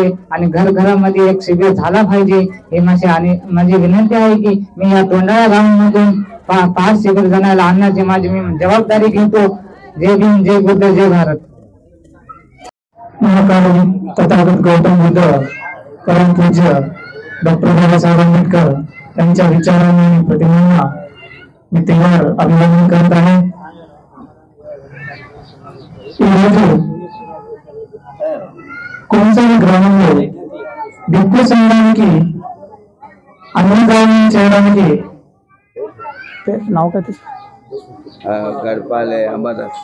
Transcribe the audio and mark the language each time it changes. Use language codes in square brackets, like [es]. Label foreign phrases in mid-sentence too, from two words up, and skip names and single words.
[mr] आणि घरामध्ये एक शिबिर झाला पाहिजे हे माझी विनंती आहे की मी या तोंडाळा गावामधून 5 शिबिर जणांना आणण्याची माझी मी जबाबदारी घेतो. जय भीम, जय बुद्ध, जय भारत. महाकाली तथागत गौतम बुद्ध परम पूज्य डॉक्टर बाबासाहेब आंबेडकर यांच्या विचारांनी आणि प्रतिमांना मी तेव्हा अभिवादन करत आहे. [te] ఈరోజు కొంసారి గ్రామంలో దిక్కు సంఘానికి అన్నదానం చేయడానికి గడపాలే అంబదాస్